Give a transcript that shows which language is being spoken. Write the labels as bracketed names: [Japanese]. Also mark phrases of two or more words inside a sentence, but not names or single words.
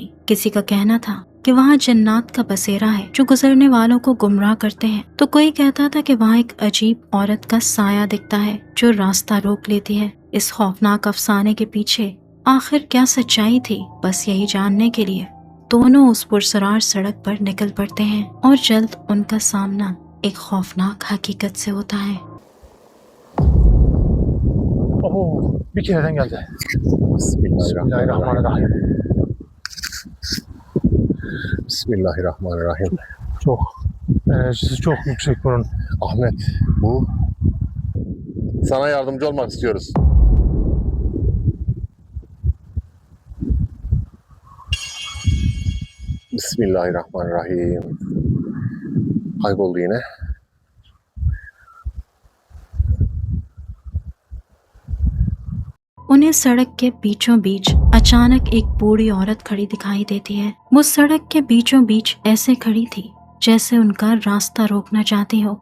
[Hindi] किसी का कहना था कि वहाँ जन्नात का बसेरा है जो गुजरने वालों को गुमराह करते हैं, तो कोई कहता था कि वहाँ एक अजीब औरत का साया दिखता है जो रास्ता रोक लेती है। इस खौफनाक अफसाने के पीछे आखिर क्या सच्चाई थी, बस यही जानने के लिए दोनों उस पुरसरार सड़क पर निकल पड़ते हैं और जल्द उनका सामना एक खौफनाक हकीकत से होता है। [Turkish] Oo, bir kereden geldi. [Arabic] بسم الله الرحمن الرحيم. بسم الله الرحمن الرحيم. [Turkish] Çok enerjisi çok yüksek bunun. Ahmet, bu sana yardımcı olmak istiyoruz. [Arabic] بسم الله الرحمن الرحيم. [Turkish] Kayboldu yine. [Hindi] उन्हें सड़क के बीचों बीच अचानक एक बूढ़ी औरत खड़ी दिखाई देती है। वो सड़क के बीचों बीच ऐसे खड़ी थी जैसे उनका रास्ता रोकना चाहती हो।